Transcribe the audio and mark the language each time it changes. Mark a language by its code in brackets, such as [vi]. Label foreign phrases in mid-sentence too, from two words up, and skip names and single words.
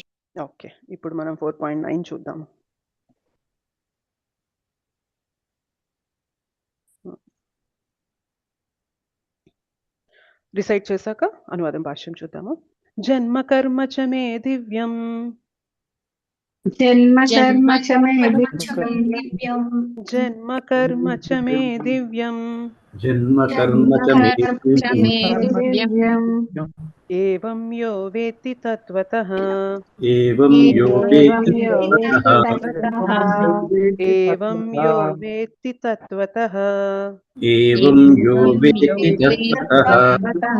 [te] ఓకే. ఇప్పుడు మనం 4.9 చూద్దాం. రిసైట్ చేశాక అనువాదం భాష్యం చూద్దాము. [sa] జన్మ కర్మ చ మే దివ్యం జన్మ కర్మ చ మే దివ్యం. జన్మ కర్మ చ మే దివ్యం జన్మ కర్మ చ మే దివ్యం ఏవం యో వేత్తి తత్వతః ఏవం యో వేత్తి ఏవం యో వేత్తి తత్వతః ఏవం యో వేత్తి తత్వతః